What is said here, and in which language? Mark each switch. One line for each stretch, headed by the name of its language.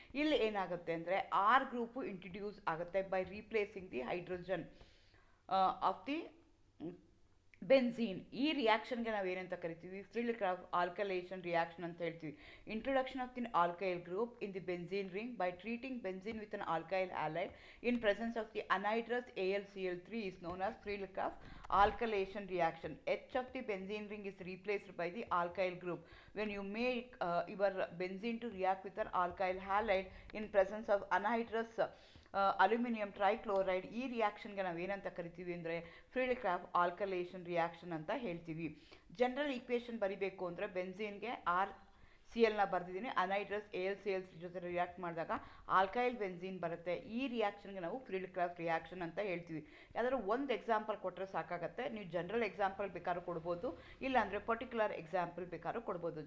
Kannada: ಇಲ್ಲಿ ಏನಾಗುತ್ತೆ ಅಂದರೆ ಆರ್ ಗ್ರೂಪು ಇಂಟ್ರಡ್ಯೂಸ್ ಆಗುತ್ತೆ
English: By replacing the hydrogen of the benzene.
Kannada: ಈ ರಿಯಾಕ್ಷನ್ಗೆ ನಾವು ಏನಂತ ಕರಿತೀವಿ, ಫ್ರೀಲಿಕ್ರಾಫ್ಟ್ ಆಲ್ಕಲೇಷನ್ ರಿಯಾಕ್ಷನ್ ಅಂತ ಹೇಳ್ತೀವಿ.
English: Introduction of the alkyl group in the benzene ring by treating benzene with an alkyl halide in presence of the anhydrous AlCl3 is known as Freelicraft alkylation reaction. H of the benzene ring is replaced by the alkyl group. When you make your benzene to react with an alkyl halide in presence of anhydrous aluminium trichloride,
Kannada: ಈ ರಿಯಾಕ್ಷನ್ಗೆ ನಾವು ಏನಂತ ಕರಿತೀವಿ ಅಂದರೆ ಫ್ರೀಲಿಕ್ರಾಫ್ಟ್ alkylation reaction ಅಂತ ಹೇಳ್ತೀವಿ. General equation ಬರಿಬೇಕು ಅಂದರೆ ಬೆನ್ಝೀನ್ಗೆ RCl ಬರ್ತಿದ್ದೀನಿ, ಅನೈಡ್ರಸ್ AlCl3 ಜೊತೆ ರಿಯಾಕ್ಟ್ ಮಾಡಿದಾಗ ಆಲ್ಕೈಲ್ ಬೆನ್ಝೀನ್ ಬರುತ್ತೆ. ಈ ರಿಯಾಕ್ಷನ್ಗೆ ನಾವು ಫ್ರೀಲಿಕ್ರಾಫ್ಟ್ ರಿಯಾಕ್ಷನ್ ಅಂತ ಹೇಳ್ತೀವಿ. ಯಾವ್ದಾದ್ರು ಒಂದು ಎಕ್ಸಾಂಪಲ್ ಕೊಟ್ಟರೆ ಸಾಕಾಗುತ್ತೆ. ನೀವು ಜನರಲ್ ಎಕ್ಸಾಂಪಲ್ ಬೇಕಾದ್ರೂ ಕೊಡ್ಬೋದು, ಇಲ್ಲಾಂದರೆ ಪರ್ಟಿಕ್ಯುಲರ್ ಎಕ್ಸಾಂಪಲ್ ಬೇಕಾದ್ರೂ ಕೊಡ್ಬೋದು.